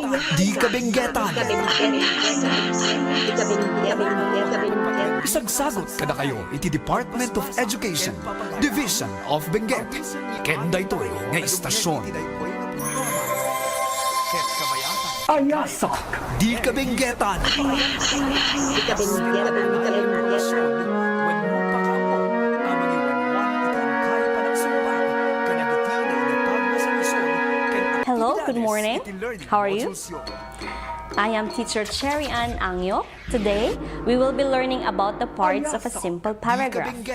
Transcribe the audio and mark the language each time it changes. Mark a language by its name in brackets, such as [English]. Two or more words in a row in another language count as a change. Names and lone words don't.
[Iloko] Di Kabenguetan. Isagsagot kada kayo iti Department of Education, Division of Benguet. Ken daytoy nga istasyon. Ayasak Di Kabenguetan. [English] Hello, good morning. How are you? I am teacher Cherry Ann Angyo. Today, we will be learning about the parts of a simple paragraph.